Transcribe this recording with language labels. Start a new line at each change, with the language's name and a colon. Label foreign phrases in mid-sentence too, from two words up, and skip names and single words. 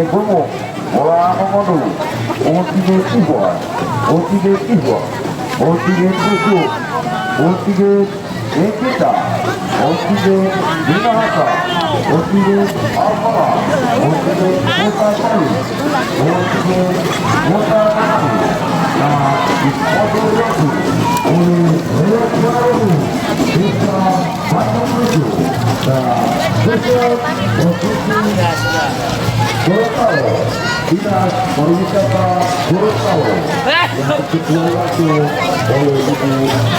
Indonesian: Bungo, Bola Momodu, kontingen Ihwa, kontingen Ihwa, kontingen Busu, kontingen Ekita, kontingen Minahasa, kontingen Alpara, kontingen Kota Sari, kontingen Kota Manado, dan dimoderasi oleh Reog Ponorogo, Desa Bandung Rejo, dan Desa Gorontalo, Dinas Pariwisata Gorontalo, yang ketua langsung oleh Ibu